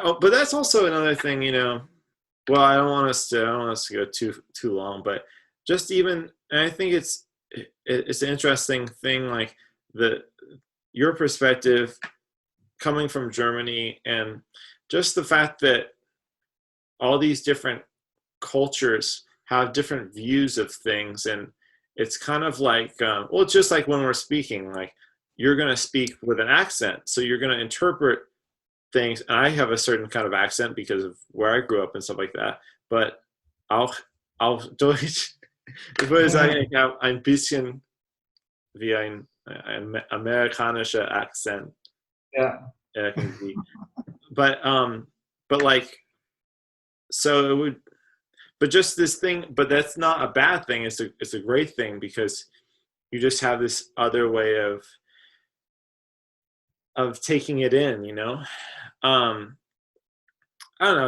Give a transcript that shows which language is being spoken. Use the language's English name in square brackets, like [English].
[English] Oh, but that's also another thing, Well, I don't want us to go too long, but just even, and I think it's an interesting thing, like your perspective coming from Germany, and just the fact that all these different cultures have different views of things. And it's kind of like, well, it's just like when we're speaking, like you're going to speak with an accent, so you're going to interpret things. And I have a certain kind of accent because of where I grew up and stuff like that. But [German] auch Deutsch, ich würde sagen, ich habe ein bisschen wie ein amerikanischer Akzent. [English] Yeah. But like, so it would, but just this thing, but that's not a bad thing. It's a great thing, because you just have this other way of taking it in, I don't know.